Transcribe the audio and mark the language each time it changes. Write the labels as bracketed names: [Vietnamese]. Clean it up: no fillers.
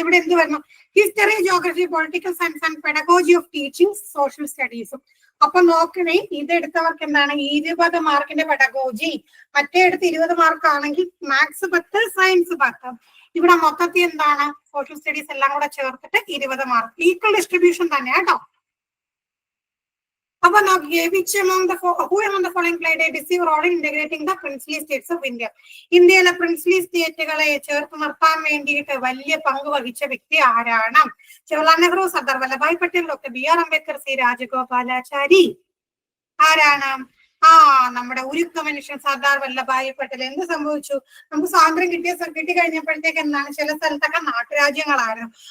[Malayalam] ഇവിടെ എന്ത് വരുന്നു, history, geography, political science and pedagogy of teaching, social സ്റ്റഡീസും. അപ്പൊ നോക്കണേ, ഇതെടുത്തവർക്ക് എന്താണ് 20 മാർക്കിന്റെ പെഡഗോജി, മറ്റേ എടുത്ത് 20 മാർക്ക് ആണെങ്കിൽ മാത്സ് 10, സയൻസ് 10. ഇവിടെ മൊത്തത്തിൽ എന്താണ് സോഷ്യൽ സ്റ്റഡീസ് എല്ലാം കൂടെ ചേർത്തിട്ട് 20 മാർക്ക്. ഈക്വൽ ഡിസ്ട്രിബ്യൂഷൻ തന്നെ കേട്ടോ. അപ്പൊ നോക്കിയേ, [English] which among the following played a decisive role in integrating the princely states of India? [Malayalam] ഇന്ത്യയിലെ പ്രിൻസ്ലി സ്റ്റേറ്റുകളെ ചേർത്ത് നിർത്താൻ വേണ്ടിയിട്ട് വലിയ പങ്ക് വഹിച്ച വ്യക്തി ആരാണ്? Jawaharlal Nehru, Sardar Vallabhbhai Patel, doctor B R Ambedkar, C Rajagopalachari. ആരാണ്? നമ്മുടെ ഉരുക്ക മനുഷ്യൻ സർദാർ വല്ലഭായ് പട്ടേൽ. എന്ത് സംഭവിച്ചു, നമുക്ക് സ്വാതന്ത്ര്യം കിട്ടി കഴിഞ്ഞപ്പോഴത്തേക്ക് എന്താണ്, ചില സ്ഥലത്തൊക്കെ നാട്ടുരാജ്യങ്ങളായിരുന്നു.